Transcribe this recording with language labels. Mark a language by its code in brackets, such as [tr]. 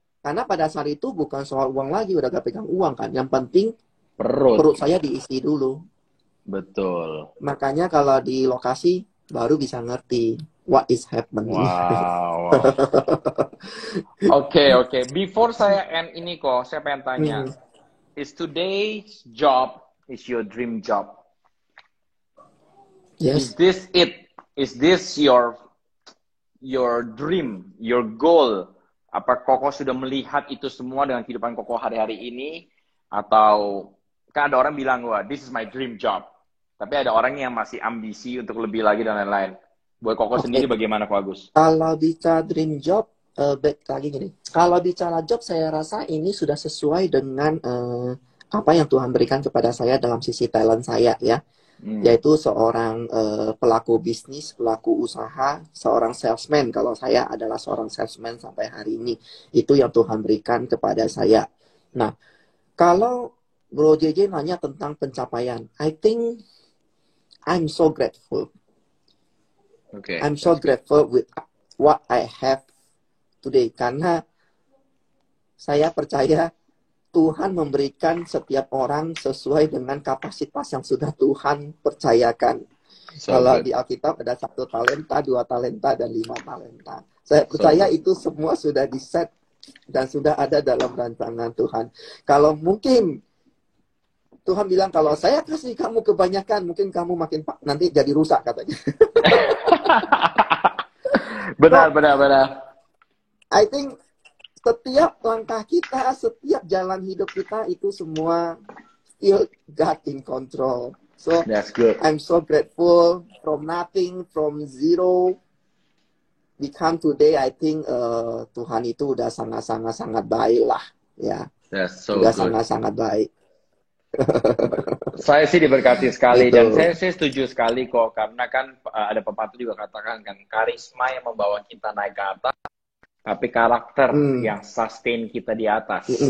[id] Karena pada saat itu bukan soal uang lagi, udah gak pegang uang kan. Yang penting perut saya diisi dulu. Betul. Makanya kalau di lokasi baru bisa ngerti what is happening. Wow. Oke. Before saya end ini kok, saya pengen tanya. [en] Is today's job is your dream job? Yes. Is this it? Is this your dream, your goal? [id] Apa Koko sudah melihat itu semua dengan kehidupan Koko hari-hari ini? Atau kan ada orang bilang, wah, this is my dream job. Tapi ada orang yang masih ambisi untuk lebih lagi dan lain-lain. Buat Koko sendiri bagaimana, Ko Agus? Kalau bicara dream job, back lagi gini. Kalau bicara job, saya rasa ini sudah sesuai dengan apa yang Tuhan berikan kepada saya dalam sisi talent saya ya. Yaitu seorang pelaku bisnis, pelaku usaha, seorang salesman. Kalau saya adalah seorang salesman sampai hari ini. Itu yang Tuhan berikan kepada saya. Nah, kalau Bro JJ nanya tentang pencapaian, I think I'm so grateful. [en] I'm so grateful with what I have today. [id] Karena saya percaya Tuhan memberikan setiap orang sesuai dengan kapasitas yang sudah Tuhan percayakan. Kalau di Alkitab ada 1 talenta, 2 talenta, dan 5 talenta. Saya percaya itu semua sudah di-set dan sudah ada dalam rancangan Tuhan. Kalau mungkin Tuhan bilang, kalau saya kasih kamu kebanyakan, mungkin kamu makin nanti jadi rusak katanya. Benar. I think setiap langkah kita, setiap jalan hidup kita itu semua still God in control. So [en] that's good. I'm so grateful from nothing, from zero become today. [id] I think Tuhan itu udah sangat baik lah, ya. [en] That's so [id] udah [en] good. [id] sangat baik. Saya sih diberkati sekali dan saya setuju sekali kok, karena kan ada pepatah juga katakan kan, karisma yang membawa kita naik ke atas, tapi karakter yang sustain kita di atas.